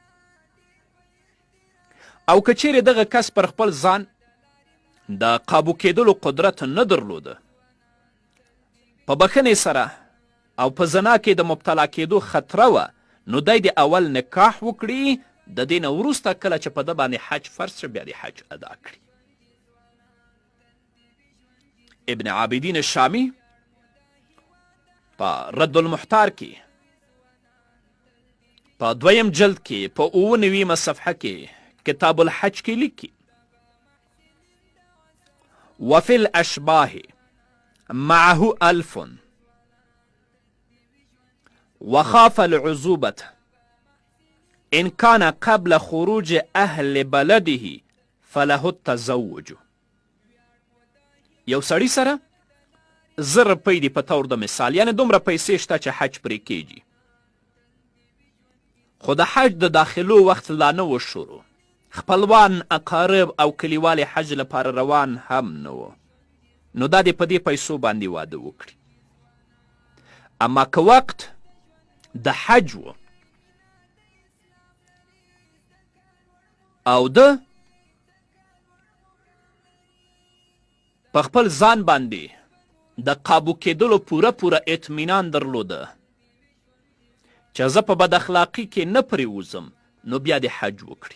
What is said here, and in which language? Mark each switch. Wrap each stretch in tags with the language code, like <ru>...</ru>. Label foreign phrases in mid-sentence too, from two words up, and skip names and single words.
<ps>او که چیرې دغه کس پر خپل ځان د قابو کېدلو قدرت نه درلوده، په بخښنې سره او په زنا کې د مبتلا کېدو خطره وه، نو دی د اول نکاح وکړي، د دې نه وروسته کله چې په ده باندې حج فرض شه بیا د حج ادا کړي. ابن عابدین الشامی په رد المحتار کې په 2م جلد کې په 9 صفحه کې کتاب الحج کې لیکي:</ps> <ar>وفي الأشباه معه 1000 وخاف العزوبة إن كان قبل خروج أهل بلده فله التزوج.</ar> <ps>یو سړي سره 1000 روپۍ دي په طور د مثال، یعنې دومره پیسې شته چې حج پرې کیږي، خو د حج د داخلو وخت لا نه و شروع، خپلوان اقارب او کلیوال حج لپاره روان هم نه و، نو دا دې په دې پیسو باندې واده وکړي. اما که وقت د حج و او ده په خپل ځان باندې د قابو کېدلو پوره اطمینان درلوده چې زه په بد اخلاقي کې نه پرېوځم، نو بیا د حج وکړي.</ps>